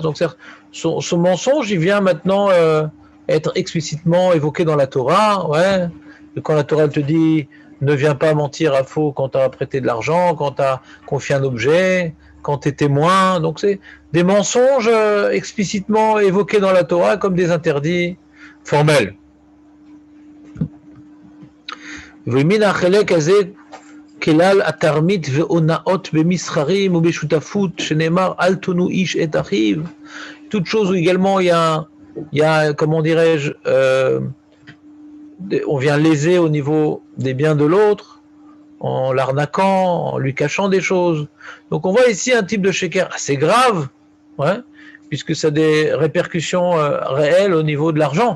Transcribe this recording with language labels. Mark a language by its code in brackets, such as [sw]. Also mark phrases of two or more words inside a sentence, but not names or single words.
[fr] Donc, son mensonge, il vient maintenant être explicitement évoqué dans la Torah, ouais. Et quand la Torah te dit ne viens pas mentir à faux quand tu as prêté de l'argent, quand tu as confié un objet, quand tu es témoin. Donc, c'est des mensonges explicitement évoqués dans la Torah comme des interdits formels. [he] כלל התרמית והונאות במסחרים ובשותפות שנאמר אל תונו איש את אחיו. [fr] Toute chose où également il y a comment dirais-je, on vient léser au niveau des biens de l'autre, en l'arnaquant, en lui cachant des choses. Donc on voit ici un type de sheker assez grave, ouais, puisque ça a des répercussions réelles au niveau de l'argent.